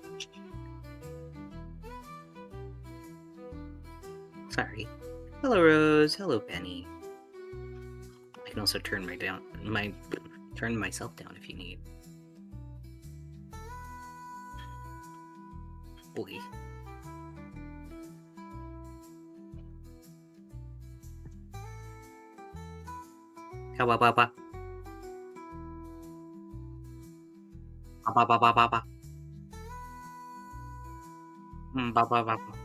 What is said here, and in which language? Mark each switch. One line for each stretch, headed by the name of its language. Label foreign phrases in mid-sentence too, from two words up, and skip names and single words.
English: Sorry. Hello, Rose. Hello, Penny. I can also turn myself down if you need. Boy. Ba ba ba ba. Ba ba ba ba ba. Ba ba ba ba.